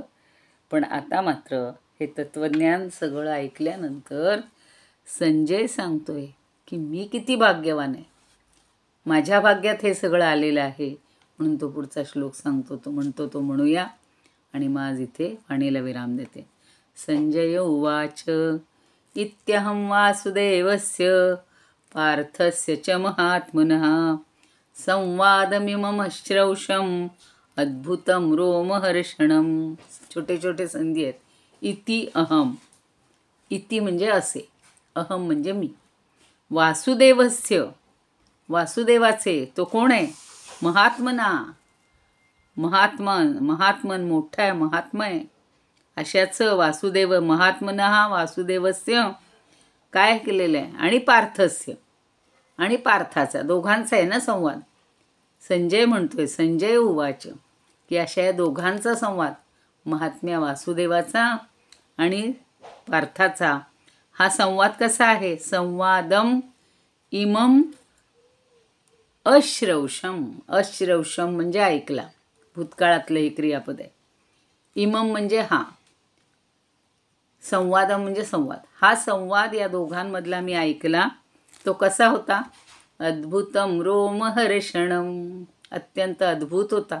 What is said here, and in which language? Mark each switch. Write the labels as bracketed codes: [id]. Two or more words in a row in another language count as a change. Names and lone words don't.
[mr] पण आता मात्र हे तत्त्वज्ञान सगळं ऐकल्यानंतर संजय सांगतोय की मी किती भाग्यवान आहे, माझ्या भाग्यात हे सगळं आलेलं आहे. म्हणून तो पुढचा श्लोक सांगतो, तो म्हणूया आणि मग आज इथे वाणीला विराम देते. [sa] संजय उवाच इत्यहं वासुदेवस्य पार्थस्य च महात्मनः संवादमिममश्रौषम् अद्भुतं रोमहर्षणं. [mr] छोटे छोटे संधी आहेत. [sa] इति अहम, [mr] इति म्हणजे असे, अहम म्हणजे मी, वासुदेवस्य वासुदेवाचे, तो कोण आहे? महात्मना, महात्मन मोठा आहे, महात्मा आहे अशाचं वासुदेव, [sa] महात्मनः वासुदेवस्य [mr] काय केलेलं आहे, आणि पार्थस्य, आणि पार्थाचा, दोघांचा आहे ना संवाद. संजय म्हणतोय, [sa] संजय उवाच, [mr] की अशा या दोघांचा संवाद, महात्म्या वासुदेवाचा आणि पार्थाचा, हा संवाद कसा आहे? [sa] संवादम इमम अश्रौषम, [mr] अश्रौषम म्हणजे ऐकला, भूतकाळातलं हे क्रियापद आहे. इमम म्हणजे हा, संवादम म्हणजे संवाद, हा संवाद या दोघांमधला मी ऐकला. तो कसा होता? [sa] अद्भुतम रोमहर्षणम, [mr] अत्यंत अद्भुत होता.